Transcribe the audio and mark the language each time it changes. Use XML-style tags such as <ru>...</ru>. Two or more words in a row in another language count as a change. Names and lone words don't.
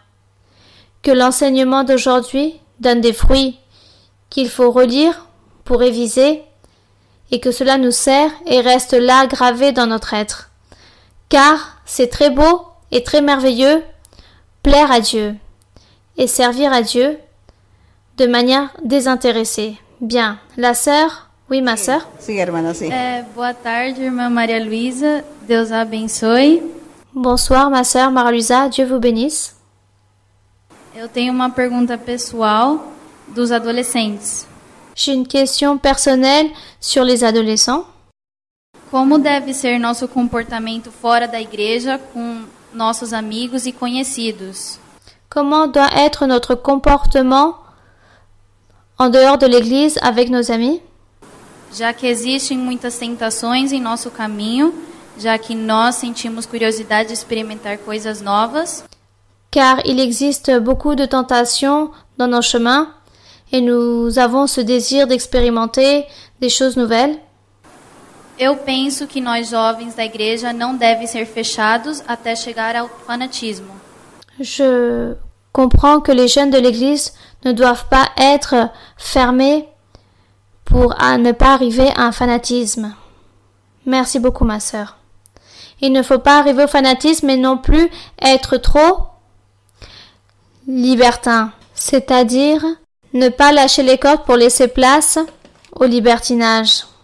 <fr>Que l'enseignement d'aujourd'hui donne des fruits qu'il faut relire pour réviser, et que cela nous sert et reste là gravé dans notre être. Car c'est très beau et très merveilleux plaire à Dieu et servir à Dieu de manière désintéressée. Bien, la sœur, oui ma sœur.</fr> <pt>Sim, hermana, sim. Boa tarde, irmã Maria Luísa. Deus a abençoe.</pt> <fr>Bonsoir ma sœur Maria-Luisa, Dieu vous bénisse.</fr> <pt>Eu tenho uma pergunta pessoal dos adolescentes.</pt> <fr>J'ai une question personnelle sur les adolescents.</fr> <pt>Como deve ser nosso comportamento fora da igreja com nossos amigos e conhecidos?</pt> <fr>Comment doit être notre comportement en dehors de l'église avec nos amis?</fr> <pt>Já que existem muitas tentações em nosso caminho, já que nós sentimos curiosidade de experimentar coisas novas.</pt> <fr>Car il existe beaucoup de tentations dans nos chemins et nous avons ce désir d'expérimenter des choses nouvelles.</fr> <pt>Eu penso que nós jovens da igreja não devem ser fechados até chegar ao fanatismo.</pt> <fr>Je comprends que les jeunes de l'Église ne doivent pas être fermés pour ne pas arriver à un fanatisme. Merci beaucoup, ma sœur. Il ne faut pas arriver au fanatisme, mais non plus être trop libertin, c'est-à-dire ne pas lâcher les cordes pour laisser place au libertinage.</fr>